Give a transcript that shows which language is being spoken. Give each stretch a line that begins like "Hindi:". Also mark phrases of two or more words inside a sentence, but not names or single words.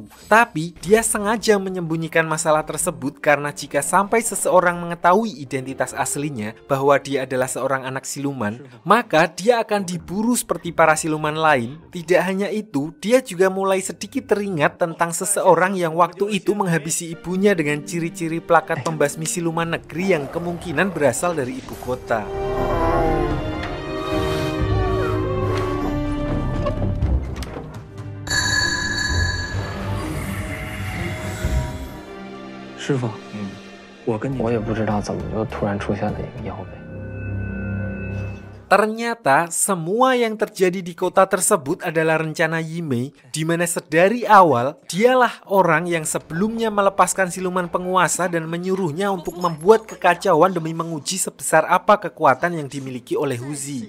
Indonesian: Tapi dia sengaja menyembunyikan masalah tersebut karena jika sampai seseorang mengetahui identitas aslinya bahwa dia adalah seorang anak siluman, maka dia akan diburu seperti para siluman lain. Tidak hanya itu, dia juga mulai sedikit teringat tentang seseorang yang waktu itu menghabisi ibunya dengan ciri-ciri plakat pembasmi siluman negeri yang kemungkinan berasal dari ibu kota.
Chinese: Shifu, 我也不知道怎么就突然出现了一个妖呗。
Indonesian: Ternyata semua yang terjadi di kota tersebut adalah rencana Yimei, di mana sedari awal dialah orang yang sebelumnya melepaskan siluman penguasa dan menyuruhnya untuk membuat kekacauan demi menguji sebesar apa kekuatan yang dimiliki oleh Huzi.